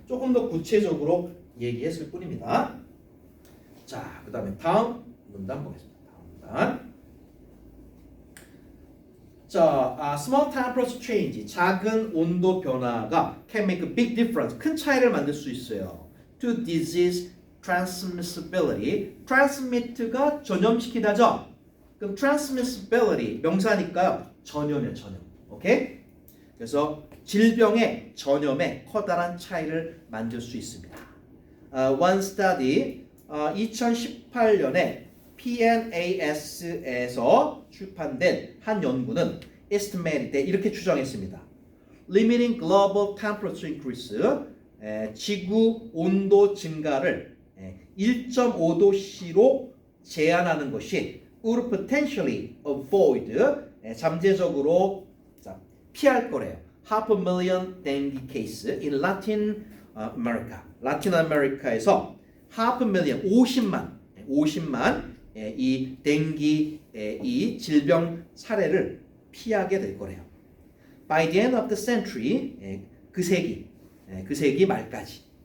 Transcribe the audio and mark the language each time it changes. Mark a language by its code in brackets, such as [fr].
[ko] 조금 더 구체적으로 얘기했을 뿐입니다. 자, 그 다음에 다음 문단 보겠습니다. 다음 문단. [en] 자, small temperature change, [ko] 작은 온도 변화가 [en] can make a big difference, [ko] 큰 차이를 만들 수 있어요. [en] To disease transmissibility, transmit가 [ko] 전염시키다죠. 그럼 transmissibility 명사니까요. 전염이에요, 전염. 오케이? 그래서 질병의 전염에 커다란 차이를 만들 수 있습니다. [en] One study [ko] 2018년에 PNAS에서 출판된 한 연구는 [en] estimated [ko] 이렇게 추정했습니다. [en] Limiting global temperature increase [ko] 지구 온도 증가를 1.5도씨로 제한하는 것이 [en] would potentially avoid [ko] 잠재적으로 피할 거래요. [en] 500,000 dengue case in Latin America. [ko] 라틴 아메리카에서 500,000 50만 이 댕기 이 질병 사례를 피하게 될 거래요. [en] By the end of the century [ko] 그 세기 말까지.